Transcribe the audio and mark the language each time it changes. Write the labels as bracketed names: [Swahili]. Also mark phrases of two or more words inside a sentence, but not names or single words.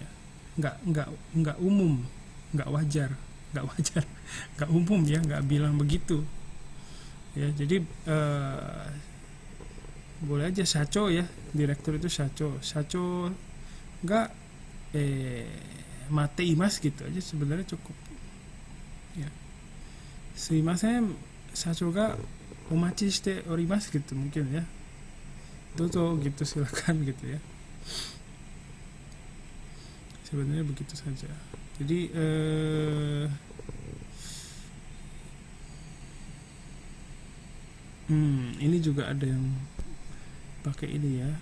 [Indonesian] Nggak umum, nggak wajar, nggak umum ya, nggak bilang begitu. Ya, jadi boleh aja shacho ya, direktur itu shacho nggak [Japanese] まています [Indonesian] gitu aja sebenarnya cukup. Ya. [Japanese] すみません、社長がお待ちしております [Indonesian] gitu mungkin ya. Dozo gitu, silakan gitu ya. Sebenarnya begitu saja. Jadi ini juga ada yang pakai ini ya.